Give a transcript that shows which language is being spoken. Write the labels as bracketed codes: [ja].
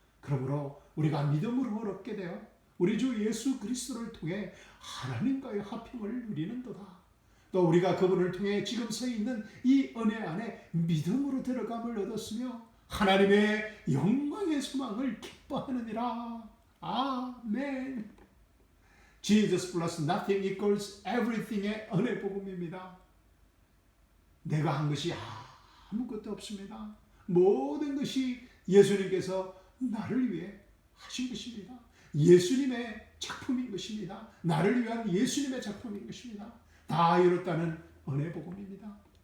[ko] 그러므로 우리가 믿음으로 얻게 되어 우리 주 예수 그리스도를 통해 하나님과의 화평을 누리는도다. 또 우리가 그분을 통해 지금 서 있는 이 은혜 안에 믿음으로 들어감을 얻었으며 하나님의 영광의 소망을 기뻐하느니라. 아멘. [en] Jesus plus nothing equals everything의 [ko] 은혜 복음입니다. 내가 한 것이 아무것도 없습니다. 모든 것이 예수님께서 나를 위해 하신 것입니다. 예수님의 작품인 것입니다. 나를 위한 예수님의 작품인 것입니다. 다 이뤘다는 은혜 복음입니다.